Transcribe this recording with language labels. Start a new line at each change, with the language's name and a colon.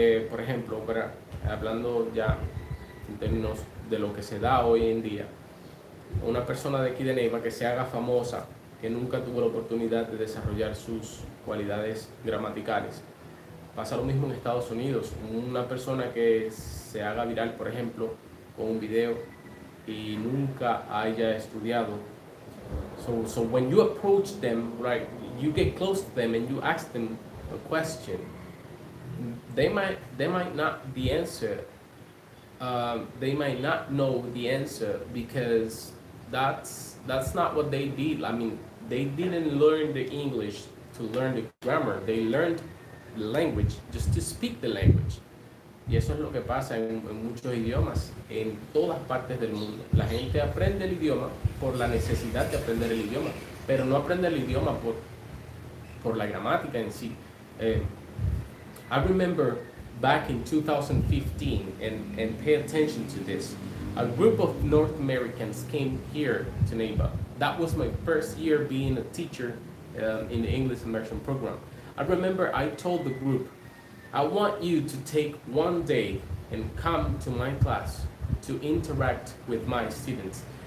Spanish: por ejemplo, hablando ya en términos de lo que se da hoy en día, una persona de aquí de Neiva que se haga famosa, que nunca tuvo la oportunidad de desarrollar sus cualidades gramaticales. Pasa lo mismo en Estados Unidos, una persona que se haga viral, por ejemplo, con un video y nunca haya estudiado.
English: So when you approach them, right, you get close to them and you ask them a question, they might not the answer. They might not know the answer because that's not what they did. I mean, they didn't learn the English to learn the grammar. They learned the language just to speak the language.
Spanish: Y eso es lo que pasa en muchos idiomas, en todas partes del mundo. La gente aprende el idioma por la necesidad de aprender el idioma, pero no aprende el idioma por la gramática en sí.
English: I remember back in 2015, and pay attention to this, a group of North Americans came here to Neiva. That was my first year being a teacher in the English immersion program. I remember I told the group, I want you to take one day and come to my class to interact with my students.